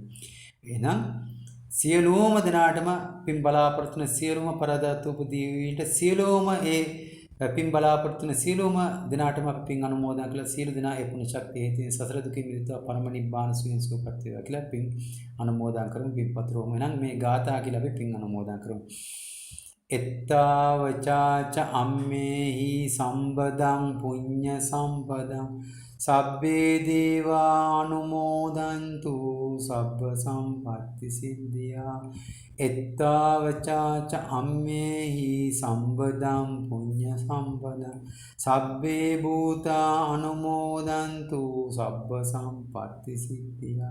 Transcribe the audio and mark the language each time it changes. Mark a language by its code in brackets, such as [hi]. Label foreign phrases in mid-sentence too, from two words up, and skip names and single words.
[si] එහෙනම් සියලුම දෙනාටම පින් බලාපොරොත්තු වෙන සියලුම පරදාතු උපදීවිට සියලුම ඒ පින් බලාපොරොත්තු වෙන සියලුම දෙනාටම අපි පින් අනුමෝදන් කළා. සියලු දෙනා ඒ පුණ්‍ය ශක්තිය හේතුවෙන් සසර දුකින් මිදෙත්වා පරම නිබ්බාන සුවයෙන් සුවපත් වේවා කියලා පින් අනුමෝදන් කරමු. පින්පත්‍රෝම එහෙනම් මේ ගාථා කියලා අපි පින් අනුමෝදන් කරමු. [pi] එත්තාවචාච අම්මේහි සම්බදං පුඤ්ඤ සම්පදං සබ්බේ දේවානුමෝදන්තු සබ්බ සම්පත්ති සිද්ධියා. එත්තාවචාච අම්මේහි සම්බදං පුඤ්ඤ සම්පදං සබ්බේ භූතා අනුමෝදන්තු සබ්බ සම්පත්ති සිද්ධියා.